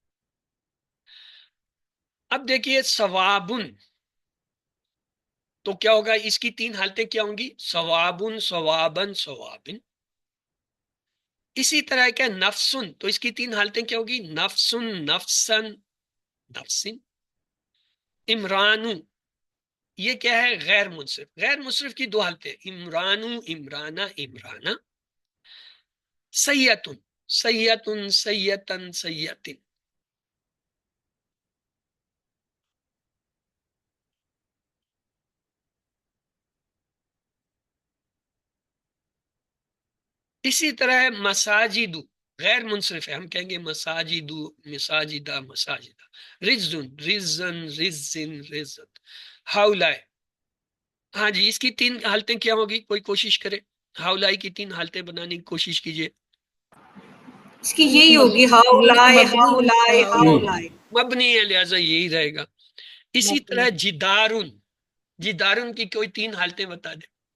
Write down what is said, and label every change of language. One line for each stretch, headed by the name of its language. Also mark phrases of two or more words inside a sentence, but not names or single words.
Urdu: اب دیکھیے ثوابن، تو کیا ہوگا، اس کی تین حالتیں کیا ہوں گی،
Arabic: ثوابن، ثوابن، ثوابن.
Urdu: اسی طرح کیا نفسن، تو اس کی تین حالتیں کیا ہوگی،
Arabic: نفسن، نفسن، نفسن.
Urdu: عمران، یہ کیا ہے، غیر منصرف. غیر منصرف کی دو حالتیں، عمران،
Arabic: عمرانہ، عمرانہ. سیتن، سیتن، سیتن، سیتن.
Urdu: اسی طرح ہے مساجد، غیر منصرف ہے، ہم کہیں گے مساجد،
Arabic: مساجدہ، مساجدہ. رزن، رزن، رزن، رزت. ہاؤلائے،
Urdu: ہاں جی، اس کی تین حالتیں کیا ہوگی، کوئی کوشش کرے، ہاؤلائی کی تین حالتیں بنانے کی کوشش کیجئے. اس کی یہی ہوگی،
Arabic: ہاؤلائے، ہاؤلائے، ہاؤلائے.
Urdu: مبنی ہے، لہذا یہی رہے گا. اسی طرح جدارن، جدارن کی کوئی تین حالتیں بتا دیں.